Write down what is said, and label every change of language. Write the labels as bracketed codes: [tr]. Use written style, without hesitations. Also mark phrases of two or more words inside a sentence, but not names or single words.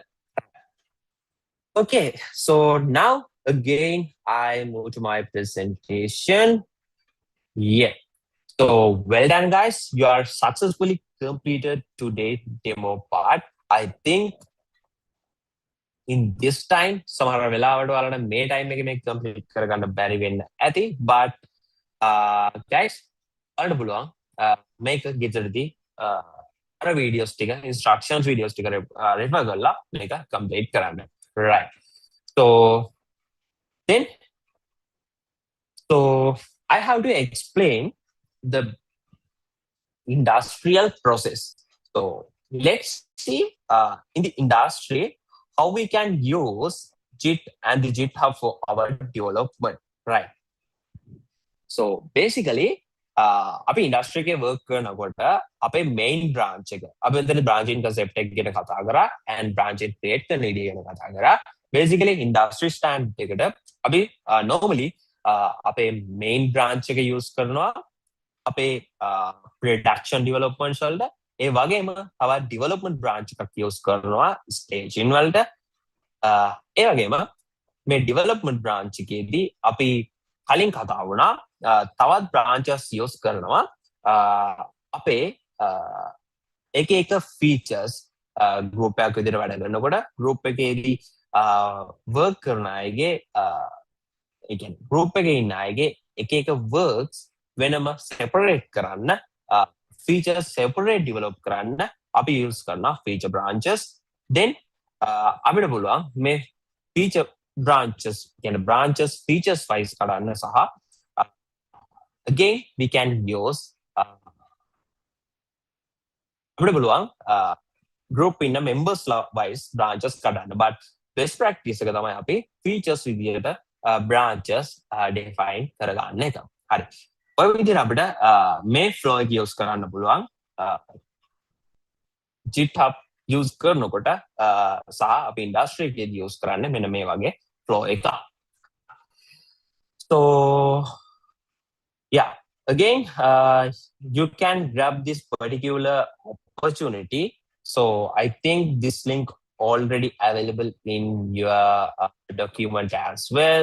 [en] Okay, so now again, I move to my presentation. Yeah. So well done, guys. You are successfully completed today's demo part. I think in this time, [si] සමහර වෙලාවට ඔයාලට මේ time එකේ මේක complete කරගන්න බැරි වෙන්න ඇති. [en] But guys, [si] ඔයාලට පුළුවන් මේක ගෙදරදී අර videos ටික [en] instructions videos [si] ටික refer කරලා මේක complete කරන්න. [en] Right. So then, so I have to explain the industrial process. So let's see in the industry how we can use Git and the GitHub for our development, right? So basically, [si] අපි ඉන්ඩස්ට්‍රි එකේ work කරනකොට අපේ [en] main branch [si] එක අපි එතන [en] branching concept [si] එක ගැන කතා කරා and [en] branching create [si] කරන idea ගැන කතා කරා. [en] Basically industry stand [si] එකට අපි normally අපේ [en] main branch [si] එක use කරනවා අපේ [en] production development [si] වලට ඒ වගේම තවත් [en] development branch [si] එකක් use කරනවා staging වලට ඒ වගේම මේ [en] development branch [si] එකේදී අපි කලින් කතා වුණා තවත් branches use කරනවා අපේ එක එක [en] features group [si] එකක් විදිහට වැඩ කරනකොට group එකේදී work කරන අයගේ ඒ කියන්නේ group එකේ ඉන්න අයගේ එක එක works වෙනම separate කරන්න [en] features separate develop [si] කරන්න අපි use කරන [en] feature branches then [si] අපිට පුළුවන් මේ [en] feature branches [si] කියන්නේ [en] branches features wise [si] කරන්න සහ [en] again we can use [si] අපිට පුළුවන් group ඉන්න [en] members wise branches [si] කරන්න [en] but best practice [si] එක තමයි අපි features විදියට [en] branches define [si] කරගන්න එක. හරි. ඔය විදිහට අපිට මේ flow එක use කරන්න පුළුවන් GitHub use කරනකොට සහ අපි industry එකේදී use කරන්නේ මෙන්න මේ වගේ flow එක. [en] So yeah, again you can grab this particular opportunity. So I think this link already available in your document as well.